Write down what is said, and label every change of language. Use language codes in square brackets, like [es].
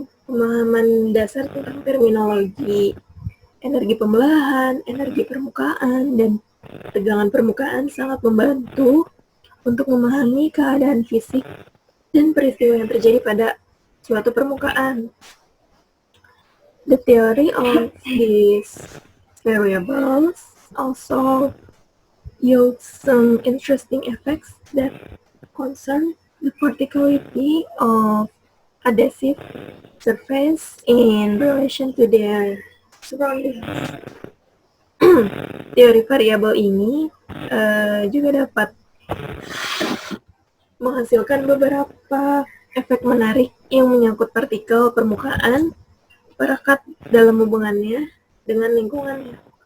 [id] Pemahaman dasar tentang terminologi energi pembelahan, energi permukaan, dan tegangan permukaan sangat membantu untuk memahami keadaan fisik dan peristiwa yang terjadi pada suatu permukaan. [en] The theory of these variables also yields some interesting effects that concern the particularity of adhesive surface in relation to their surroundings. [id] Teori variabel ini juga dapat menghasilkan beberapa efek menarik yang menyangkut partikel permukaan, perekat dalam hubungannya dengan lingkungannya.